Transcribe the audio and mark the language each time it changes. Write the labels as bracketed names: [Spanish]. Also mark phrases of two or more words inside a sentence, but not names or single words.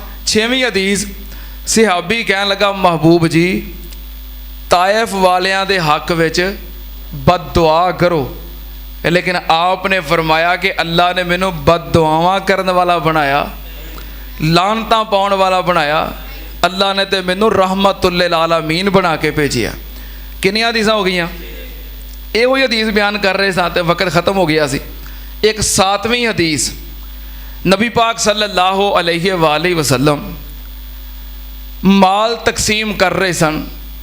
[Punjabi] 6ویں حدیث، صحابی کہن لگا محبوب جی طائف والیاں دے حق وچ بد دعا کرو. لیکن آپ نے فرمایا کہ اللہ نے مینوں بد دعاواں کرنے والا بنایا، لعنتاں پاؤن والا بنایا. اللہ نے تو مینوں [Arabic] رحمة للعالمين [Punjabi] بنا کے بھیجیا. کنیاں حدیثاں ہو گئیاں؟ یو ہی حدیث بیان کر رہے سا تو وقت ختم ہو گیا سی. ایک 7ویں حدیث، نبی پاک [Arabic] صلی اللہ علیہ وسلم [Punjabi] مال تقسیم کر رہے سن.